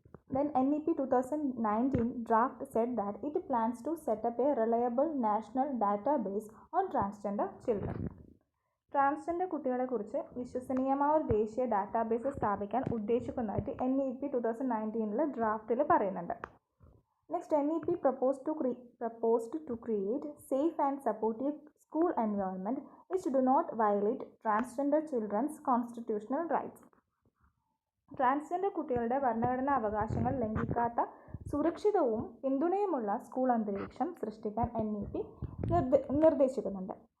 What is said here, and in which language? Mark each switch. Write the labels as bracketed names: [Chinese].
[English] Then NEP 2019 draft said that it plans to set up a reliable national database on transgender children. [Malayalam] Transgender കുട്ടികളെക്കുറിച്ച് വിശ്വസനീയമായ ഒരു ദേശീയ database സ്ഥാപിക്കാൻ ഉദ്ദേശിക്കുന്നതായിട്ട് NEP 2019 ഡ്രാഫ്റ്റിൽ പറയുന്നുണ്ട്. [English] Next, NEP proposed to create safe and supportive school environment which do not violate transgender children's constitutional rights. [Malayalam] Transgender കുട്ടികളുടെ ഭരണഘടനാ അവകാശങ്ങൾ ലംഘിക്കാത്ത സുരക്ഷിതവും പിന്തുണയുമുള്ള school അന്തരീക്ഷം സൃഷ്ടിക്കാൻ NEP നിർദ്ദേശിക്കുന്നുണ്ട്.